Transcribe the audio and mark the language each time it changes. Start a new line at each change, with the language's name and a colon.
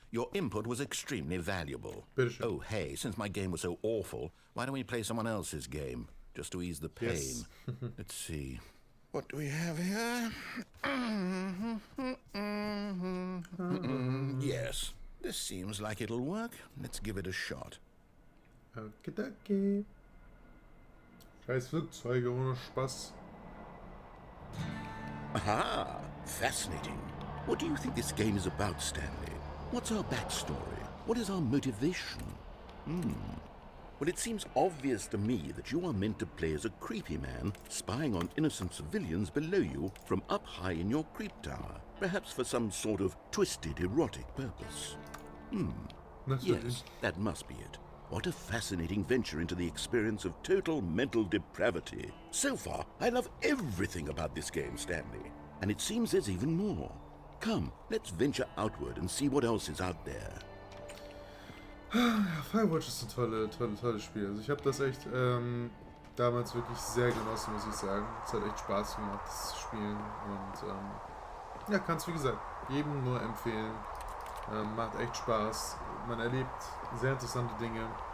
English: Your input was extremely valuable. Oh, hey, since my game was so awful, why don't we play someone else's game? Just to ease the pain. Yes. Let's see. What do we have here? Yes. This seems like it'll work. Let's give it a shot. Okay.
German: Scheiß Flugzeuge ohne Spaß.
English: Aha! Fascinating. What do you think this game is about, Stanley? What's our backstory? What is our motivation? Well, it seems obvious to me that you are meant to play as a creepy man spying on innocent civilians below you from up high in your creep tower, perhaps for some sort of twisted, erotic purpose. Yes, that must be it. What a fascinating venture into the experience of total mental depravity. So far, I love everything about this game, Stanley. And it seems there's even more. Come, let's venture outward and see what else is out there.
German: Firewatch ist ein tolles Spiel. Also ich habe das echt damals wirklich sehr genossen, muss ich sagen. Es hat echt Spaß gemacht, das zu spielen. Und ja, kann es wie gesagt jedem nur empfehlen. Macht echt Spaß. Man erlebt sehr interessante Dinge.